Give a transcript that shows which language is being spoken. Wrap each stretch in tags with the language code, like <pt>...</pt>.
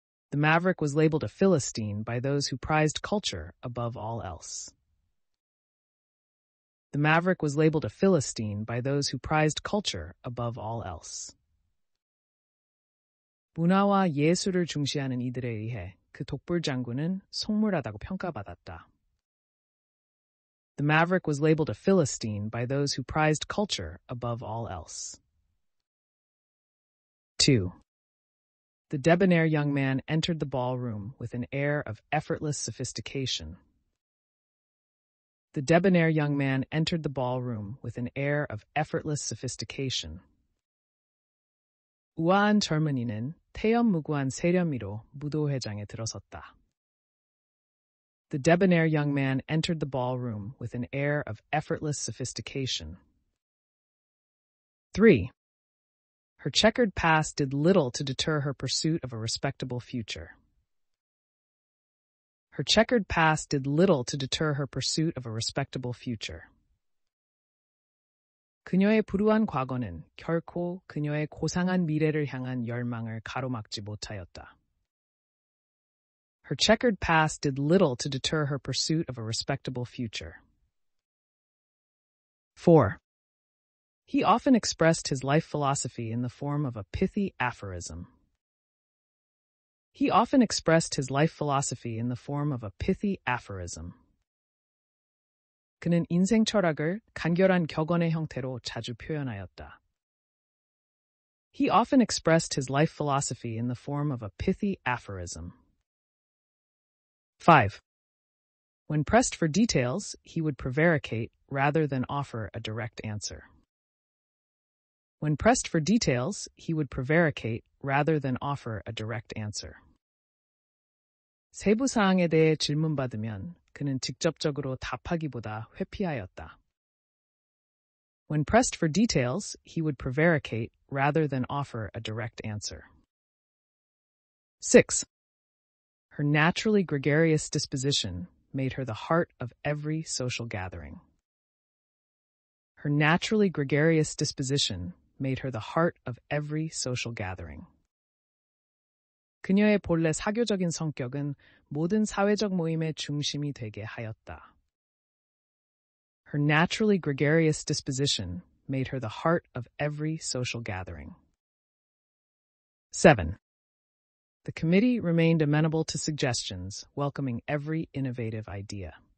<en>The maverick was labeled a Philistine by those who prized culture above all else. The maverick was labeled a Philistine by those who prized culture above all else.</en> <ko>문화와 예술을 중시하는 이들에 의해 그 독불 장군은 속물하다고 평가받았다.</ko> <en>The maverick was labeled a Philistine by those who prized culture above all else. 2. The debonair young man entered the ballroom with an air of effortless sophistication. The debonair young man entered the ballroom with an air of effortless sophistication.</en> <ko>우아한 젊은이는 태연무구한 세련미로 무도회장에 들어섰다.</ko> <en>The debonair young man entered the ballroom with an air of effortless sophistication. 3. Her checkered past did little to deter her pursuit of a respectable future. Her checkered past did little to deter her pursuit of a respectable future.</en> <ko>그녀의 불우한 과거는 결코 그녀의 고상한 미래를 향한 열망을 가로막지 못하였다.</ko> <en>Her checkered past did little to deter her pursuit of a respectable future. 4. He often expressed his life philosophy in the form of a pithy aphorism. He often expressed his life philosophy in the form of a pithy aphorism.</en> <ko>그는 인생 철학을 간결한 격언의 형태로 자주 표현하였다.</ko> <en>He often expressed his life philosophy in the form of a pithy aphorism. 5. When pressed for details, he would prevaricate rather than offer a direct answer. When pressed for details, he would prevaricate rather than offer a direct answer.</en> <ko>세부 사항에 대해 질문받으면 그는 직접적으로 답하기보다 회피하였다.</ko> <en>When pressed for details, he would prevaricate rather than offer a direct answer. 6. Her naturally gregarious disposition made her the heart of every social gathering. Her naturally gregarious disposition made her the heart of every social gathering.</en> <ko>그녀의 본래 사교적인 성격은 모든 사회적 모임의 중심이 되게 하였다.</ko> <en>Her naturally gregarious disposition made her the heart of every social gathering. 7. The committee remained amenable to suggestions, welcoming every innovative idea.</en>